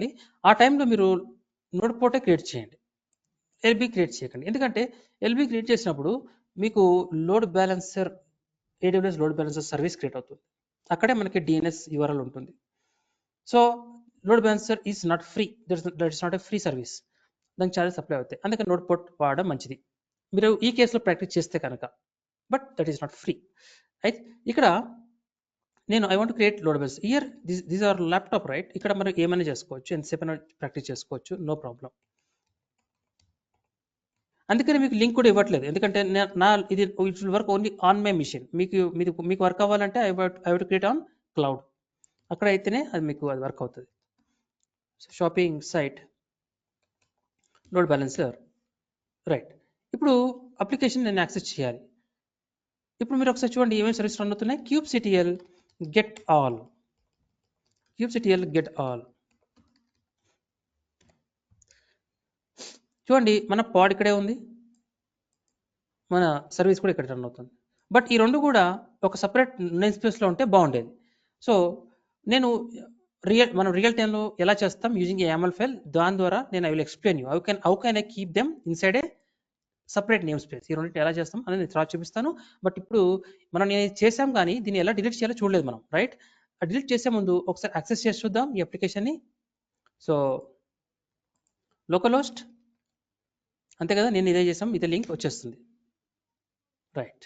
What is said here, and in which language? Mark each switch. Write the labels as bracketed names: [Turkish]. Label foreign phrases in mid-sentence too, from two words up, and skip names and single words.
[Telugu] ఆ టైంలో మీరు [English] node port create [Telugu] చేయండి, [English] LB create [Telugu] చేయకండి. ఎందుకంటే [English] LB create [Telugu] చేసినప్పుడు మీకు [English] load balancer, AWS load balancer service create [Telugu] అవుతుంది. అక్కడే మనకి [English] DNS URL [Telugu] ఉంటుంది. [English] So load balancer is not free, That is not a free service, దానికి charges apply అవుతాయి. [Telugu] అందుకని [English] node port [Telugu] వాడడం మంచిది మీరు ఈ కేసులో ప్రాక్టీస్ చేస్తే కనుక. [English] But that is not free. [Telugu] అయితే ఇక్కడ నేను [English] I want create load balance here, these are laptop, right? [Telugu] ఇక్కడ మనం ఏమైనా చేసుకోవచ్చు, ఎంతసేపు అయినా ప్రాక్టీస్ చేసుకోవచ్చు, [English] no problem. [Telugu] అందుకని మీకు లింక్ కూడా ఇవ్వట్లేదు, ఎందుకంటే ఇది [English] It will work only on my machine. [Telugu] మీకు వర్క్ అవ్వాలంటే [English] I want create on cloud, [Telugu] అక్కడ అయితేనే అది మీకు అది వర్క్ అవుతుంది. [English] Shopping site load balancer, right? [Telugu] ఇప్పుడు అప్లికేషన్ నేను యాక్సెస్ చేయాలి. ఇప్పుడు మీరు ఒకసారి చూడండి ఏమేమి [English] service run [Telugu] అవుతున్నాయి. [English] kubectl get all, kubectl get all. [Telugu] చూడండి మన పాడ్ ఇక్కడే ఉంది, మన సర్వీస్ కూడా ఇక్కడ రన్ అవుతుంది. బట్ ఈ రెండు కూడా ఒక [English] separate name spaceలో [Telugu] ఉంటే బాగుండేది. [English] సో [Telugu] నేను మనం [English] real timeలో [Telugu] ఎలా చేస్తాం [English] using YAML file, [Telugu] దాని ద్వారా నేను [English] I will explain you how can I keep them inside a separate name space. [Telugu] ఈ రెండింటి ఎలా చేస్తాం అనేది నేను తర్వాత చూపిస్తాను. బట్ ఇప్పుడు నేను చేసాం కానీ దీన్ని ఎలా డిలీట్ చేయాలో చూడలేదు మనం, రైట్? డిలీట్ చేసే ముందు ఒకసారి యాక్సెస్ చేసి చూద్దాం ఈ అప్లికేషన్ని. సో [English] local host [Telugu] అంతే కదా, నేను ఇదే చేసాం, ఇదే లింక్ వచ్చేస్తుంది, రైట్?